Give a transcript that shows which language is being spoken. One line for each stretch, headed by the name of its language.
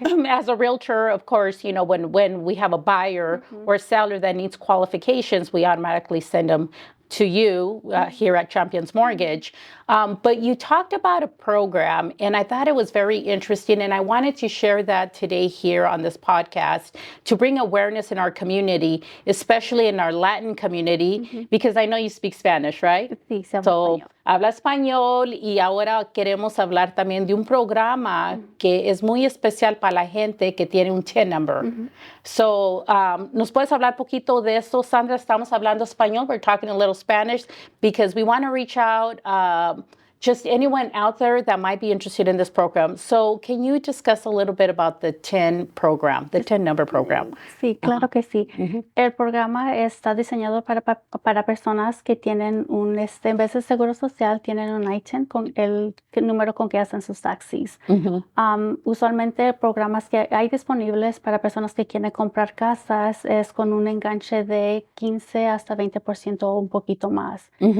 English: As a realtor, of course, when we have a buyer or seller that needs qualifications, we automatically send them to you here at Champions Mortgage. But you talked about a program, and I thought it was very interesting, and I wanted to share that today here on this podcast to bring awareness in our community, especially in our Latin community, because I know you speak Spanish, right?
Spanish: Sí, so, habla español, y ahora queremos hablar también de un programa que es muy especial para la gente que tiene un TIN number. So, ¿nos puedes hablar poquito de eso, Sandra? Estamos hablando español.
English: We're talking a little Spanish because we want to reach out just anyone out there that might be interested in this program. So can you discuss a little bit about the TIN program, the TIN number program?
Spanish: Sí, claro que sí. El programa está diseñado para personas que tienen en vez de seguro social, tienen un ITIN con el número con que hacen sus taxis. Usualmente programas que hay disponibles para personas que quieren comprar casas es con un enganche de 15 hasta 20% o un poquito más.